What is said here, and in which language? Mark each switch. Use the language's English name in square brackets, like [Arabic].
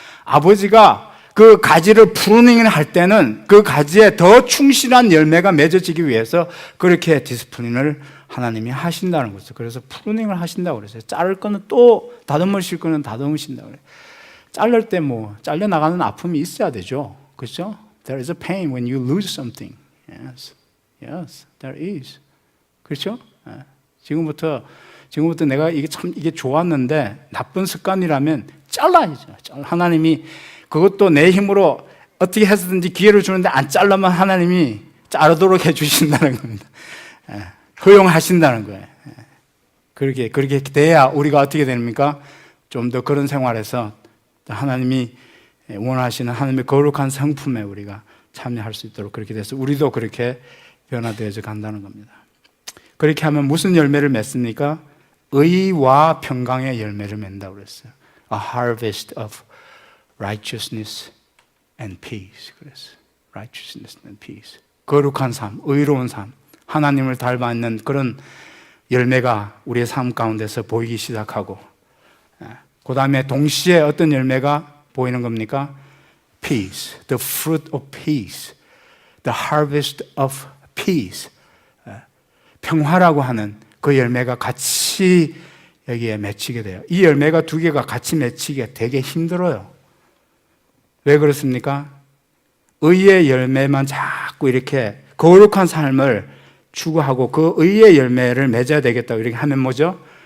[Korean] 아버지가 그 가지를 프루닝을 할 때는 그 가지에 더 충실한 열매가 맺어지기 위해서 그렇게 디스플린을 하나님이 하신다는 거죠. 그래서 프루닝을 하신다고 그랬어요. 자를 거는 또 다듬으실 거는 다듬으신다고 그래요. 자를 때 뭐 잘려나가는 아픔이 있어야 되죠. 그렇죠? [English] There is a pain when you lose something. Yes, yes, there is. [Korean] 그렇죠? 지금부터 내가 이게 좋았는데 나쁜 습관이라면 잘라야죠. 하나님이 그것도 내 힘으로 어떻게 해서든지 기회를 주는데 안 잘라면 하나님이 자르도록 해주신다는 겁니다. 허용하신다는 거예요. 그렇게 돼야 우리가 어떻게 됩니까? 좀 더 그런 생활에서 하나님이 원하시는 하나님의 거룩한 성품에 우리가 참여할 수 있도록 그렇게 돼서 우리도 그렇게 변화되어져 간다는 겁니다. 그렇게 하면 무슨 열매를 맺습니까? 의와 평강의 열매를 맺는다고 그랬어요. [English] A harvest of righteousness and peace. [Korean] 그랬어요. [English] Righteousness and peace. [Korean] 거룩한 삶, 의로운 삶, 하나님을 닮아있는 그런 열매가 우리의 삶 가운데서 보이기 시작하고, 그 다음에 동시에 어떤 열매가 보이는 겁니까? [English] Peace, the fruit of peace, the harvest of peace. [Korean] 평화라고 하는 그 열매가 같이 여기에 맺히게 돼요. 이 열매가 두 개가 같이 맺히기가 되게 힘들어요. 왜 그렇습니까? 의의 열매만 자꾸 이렇게 거룩한 삶을 추구하고 그 의의 열매를 맺어야 되겠다고 이렇게 하면 뭐죠?